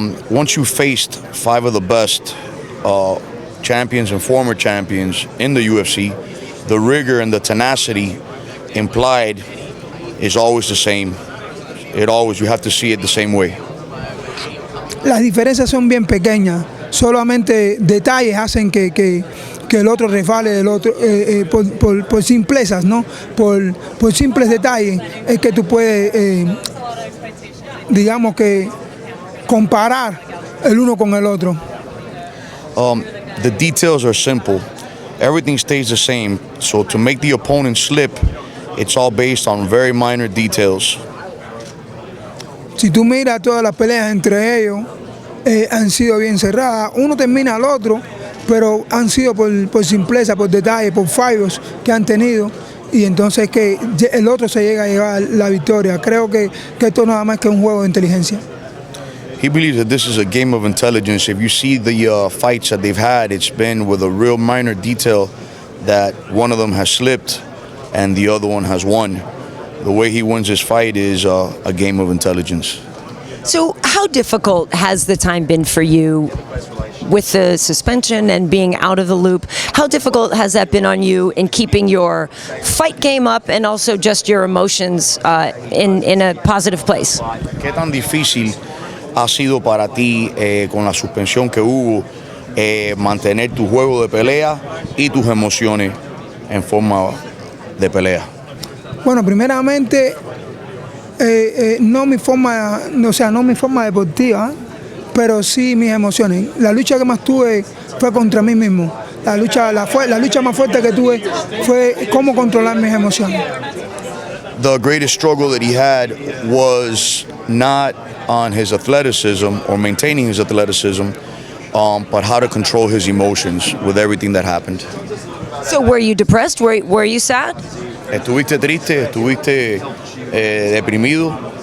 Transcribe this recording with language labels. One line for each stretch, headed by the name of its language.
English: once you faced 5 of the best champions and former champions in the UFC, the rigor and the tenacity implied is always the same. You have to see it the same way.
Spanish: Las diferencias son bien pequeñas, solamente detalles hacen que el otro resbale del otro por simplezas, ¿no? Por simples detalles es que tú puedes, digamos que, comparar el uno con el otro.
English: The details are simple. Everything stays the same. So to make the opponent slip, it's all based on very minor details.
Spanish: Si tú miras todas las peleas entre ellos, han sido bien cerradas. Uno termina al otro, pero han sido por simpleza, por detalle, por fallos que han tenido. Y entonces que el otro se llega a llevar la victoria. Creo que esto nada más que un juego de inteligencia.
English: He believes that this is a game of intelligence. If you see the fights that they've had, it's been with a real minor detail that one of them has slipped and the other one has won. The way he wins his fight is a game of intelligence. So how difficult has the time been for you with the suspension and being out of the loop? How difficult has that been on you in keeping your fight game up and also just your emotions in a positive place?
Spanish: ¿Qué tan difícil ha sido para ti con la suspensión que hubo mantener tu juego de pelea y tus emociones en forma de pelea? Bueno, primeramente, no mi forma deportiva, pero sí mis emociones. La lucha que más tuve fue contra mí mismo. La lucha más fuerte que tuve fue cómo controlar mis emociones.
English: The greatest struggle that he had was not on his athleticism or maintaining his athleticism, but how to control his emotions with everything that happened. So were you depressed? Were you sad?
Spanish: ¿Estuviste triste? ¿Estuviste deprimido?